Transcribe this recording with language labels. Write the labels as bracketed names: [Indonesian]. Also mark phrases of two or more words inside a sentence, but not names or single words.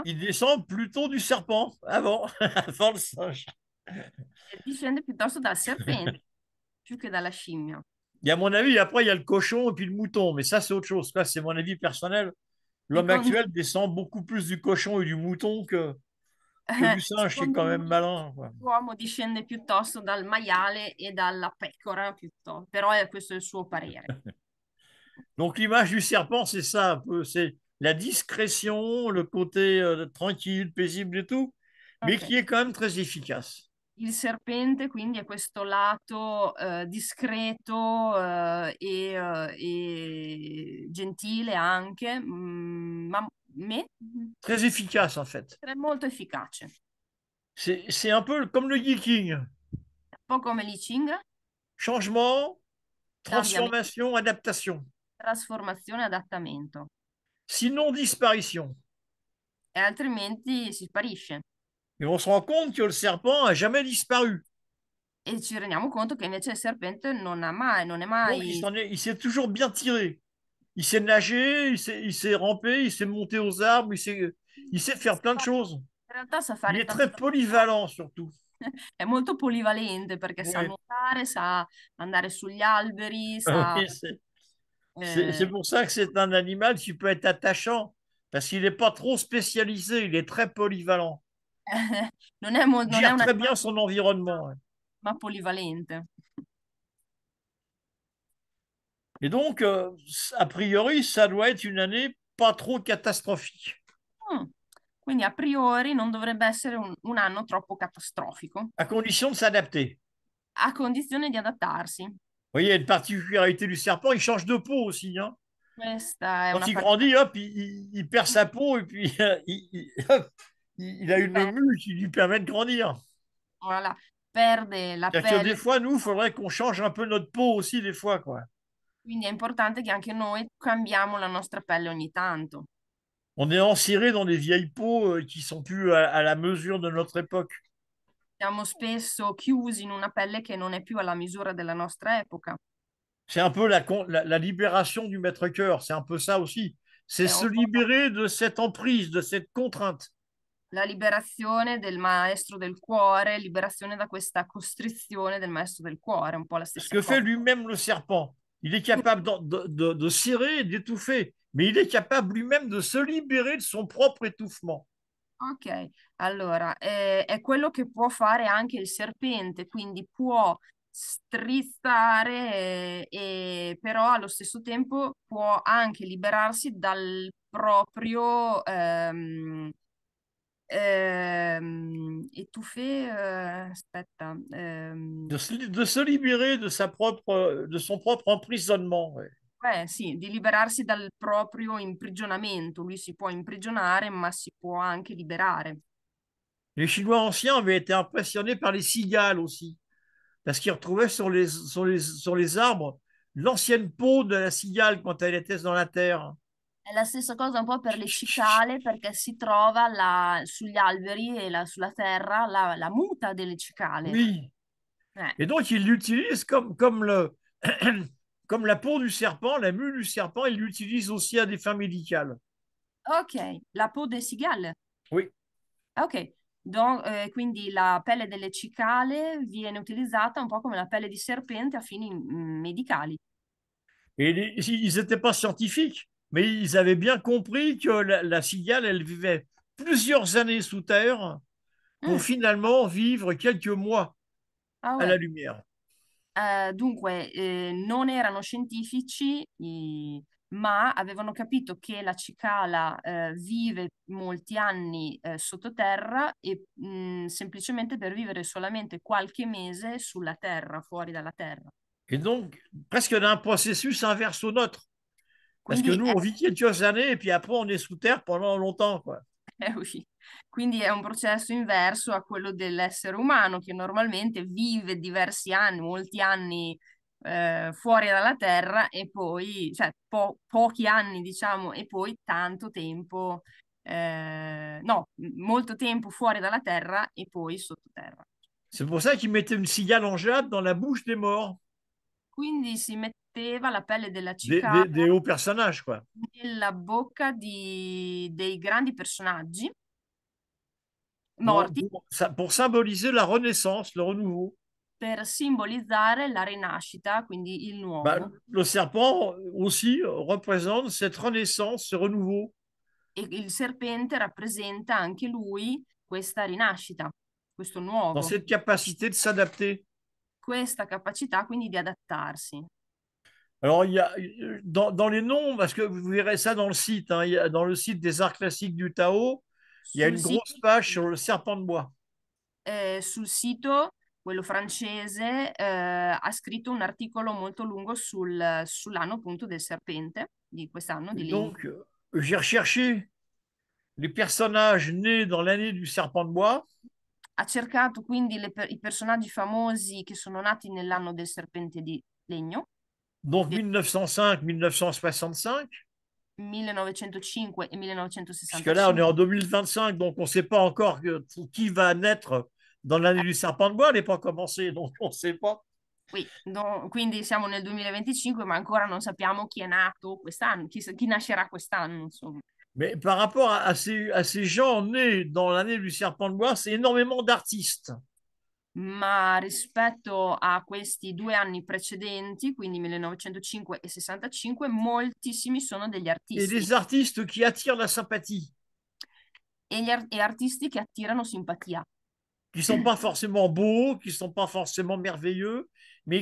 [French] Il descend plutôt du serpent avant, avant le singe. [Italian] discende piuttosto dal serpente, più che dalla scimmia. [French] Et à mon avis, après, il y a le cochon et puis le mouton. Mais ça, c'est autre chose. Ça, c'est mon avis personnel. L'homme [Italian] Secondo, [French] actuel descend beaucoup plus du cochon et du mouton que du singe, qui est [Italian] secondo [French] quand même lui, malin, quoi. [Italian] l'uomo discende piuttosto dal maiale e dalla pecora, però questo è il suo parere. [French] Donc l'image du serpent, c'est ça un peu. C'est la discrétion, le côté tranquille, paisible et tout, mais Ok. qui est quand même très efficace. [Italian] Il serpente quindi è questo lato discreto e gentile anche, ma [French] Très efficace, en fait. [Italian] è molto efficace. [French] C'est un peu comme le yiking. [Italian] Un po' come l'I Ching, [French] Changement, [Italian] cambiamento, [French] transformation, adaptation. [Italian] trasformazione, adattamento. [French] Sinon, disparition. [Italian] E altrimenti si sparisce. [French] Et on se rend compte que le serpent a jamais disparu. [Italian] E ci rendiamo conto che invece il serpente non è [French] Donc [Italian] mai. [French] il s'est toujours bien tiré. Il sait nager, il sait ramper, il sait monter aux arbres, il sait faire plein de choses. [Italian] In realtà sa [French] Il [Italian] fare [French] est très [Italian] tante cose. [French] polyvalent surtout. [Italian] È molto polivalente perché sa [French] Oui, [Italian] nuotare, sa andare sugli alberi, sa. [French] oui, c'est eh, pour ça que c'est un animal qui peut être attachant, parce qu'il n'est pas trop spécialisé, il est très polyvalent. Il [Italian] non è [French] gère [Italian] un [French] très bien [Italian] animale [French] son environnement, ouais. [Italian] ma polivalente. [French] Et donc, a priori, ça doit être une année pas trop catastrophique. Mm. [Italian] Quindi a priori non dovrebbe essere un anno troppo catastrofico, [French] À condition de s'adapter. [Italian] a condizione di adattarsi. [French] Vous voyez, il y a une particularité du serpent, il change de peau aussi, hein. [Italian] Questa è [French] Quand [Italian] una [French] il [Italian] parte. [French] grandit, hop, il perd sa peau et puis hop, il a une mue qui lui permet de grandir. [Italian] voilà, perde la [French] C'est-à-dire que des [Italian] pelle, [French] fois, nous, il faudrait qu'on change un peu notre peau aussi, des fois, quoi. [Italian] quindi è importante che anche noi cambiamo la nostra pelle ogni tanto. [French] On est enciré dans des vieilles peaux qui sont plus à la mesure de notre époque. [Italian] Siamo spesso chiusi in una pelle che non è più alla misura della nostra epoca. [French] C'est un peu la libération du maître-cœur, c'est un peu ça aussi. C'est [Italian] È [French] se [Italian] un po' [French] libérer de cette emprise, de cette contrainte. [Italian] la liberazione del maestro del cuore, liberazione da questa costrizione del maestro del cuore, un po' la [French] Ce [Italian] stessa [French] que [Italian] cosa. [French] fait lui-même le serpent. Il est capable de serrer et d'étouffer, mais il est capable lui-même de se libérer de son propre étouffement. [Italian] Ok, allora è quello che può fare anche il serpente, quindi può strizzare, però allo stesso tempo può anche liberarsi dal proprio étouffé, aspetta, [French] De se libérer de son propre emprisonnement. Ouais. [Italian] sì, di liberarsi dal proprio imprigionamento. Lui si può imprigionare, ma si può anche liberare. [French] Les Chinois anciens avaient été impressionnés par les cigales aussi, parce qu'ils retrouvaient sur les arbres l'ancienne peau de la cigale quand elle était dans la terre. [Italian] È la stessa cosa un po' per le cicale, perché si trova sugli alberi e sulla terra la muta delle cicale. [French] Oui. Eh, Et donc, ils l'utilisent comme la peau du serpent, la mule du serpent, ils l'utilisent aussi à des fins médicales. ok, la peau des cigales. Oui. [Italian] Ok, quindi la pelle delle cicale viene utilizzata un po' come la pelle di serpente a fini medicali. [French] Et ils n'étaient pas scientifiques, mais ils avaient bien compris que la cigale, elle vivait plusieurs années sous terre pour Mm, finalement vivre quelques mois ah à la ouais. lumière. [Italian] Dunque, non erano scientifici, ma avevano capito che la cicala vive molti anni sottoterra e semplicemente per vivere solamente qualche mese sulla terra, fuori dalla terra. [French] Et donc, presque d'un processus inverse au nôtre. Parce que [Italian] Quindi [French] nous, on vit quelques années et puis après, on est sous terre pendant longtemps, quoi. [Italian] sì. Quindi è un processo inverso a quello dell'essere umano che normalmente vive diversi anni, molti anni fuori dalla Terra e poi, cioè pochi anni diciamo, e poi tanto tempo, no, molto tempo fuori dalla Terra e poi sottoterra. [French] C'est pour ça qu'ils mettaient une cigale en jade dans la bouche des morts, [Italian] Quindi si metteva la pelle della cicala [French] des hauts personnages, quoi. [Italian] nella bocca dei grandi personaggi morti [French] Pour symboliser la renaissance, le renouveau. [Italian] per simbolizzare la rinascita, quindi il [French] Bah, [Italian] nuovo. [French] le serpent aussi représente cette renaissance, ce renouveau. [Italian] E il serpente rappresenta anche lui questa rinascita, questo [French] Dans [Italian] nuovo, [French] cette capacité de s'adapter. [Italian] questa capacità quindi di adattarsi. [French] Alors, il y a, dans les noms, parce que vous verrez ça dans le site, hein, dans le site des arts classiques du Tao, il y a [Italian] Sul [French] une [Italian] sito, [French] grosse page sur le serpent de bois. [Italian] sul sito, quello francese, ha scritto un articolo molto lungo sull'anno appunto del serpente, di quest'anno di legno. [French] Donc, j'ai recherché les personnages nés dans l'année du serpent de bois. [Italian] Ha cercato quindi i personaggi famosi che sono nati nell'anno del serpente di legno, [French] Donc [Italian] del [French] 1905-1965, [Italian] 1905 e [French] puisque là on est [Italian] 1965. [French] en 2025, donc on ne sait pas encore qui va naître dans l'année du serpent de bois, elle n'est pas commencée, donc on ne sait pas. [Italian] Quindi siamo nel 2025, ma ancora non sappiamo chi è nato quest'anno, chi nascerà quest'anno, insomma. [French] Mais par rapport à ces gens nés dans l'année du serpent de bois, c'est énormément d'artistes. [Italian] Ma rispetto a questi 2 anni precedenti, quindi 1905 e 65, moltissimi sono degli [French] Et [Italian] artisti [French] des artistes qui attirent la sympathie, [Italian] e artisti che attirano simpatia, [French] qui ne sont pas forcément beaux, qui ne sont pas forcément merveilleux, mais